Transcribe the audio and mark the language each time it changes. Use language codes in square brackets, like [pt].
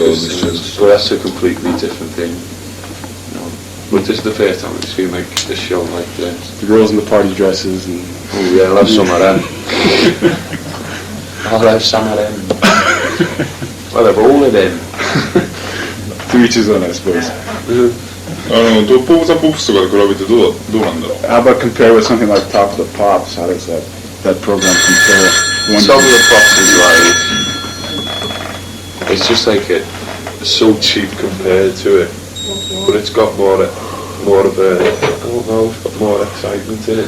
[en] Orchestra, but that's a completely different thing. You know. But this is the first time I've seen like a show like this. The girls in the party dresses and... Oh yeah, I'll have some of them. I'll have some of them. I'll have all of them. To each his own, I suppose. [ja] ポップ・オブ・ザ・ポップスとかで比べてどうなんだろう。 [en] How about compare with something like Top of the Pops? How does that program compare? Some of the Pops is like, it's just like so cheap compared to it, but it's got more of a, I don't know, it's got more excitement in it.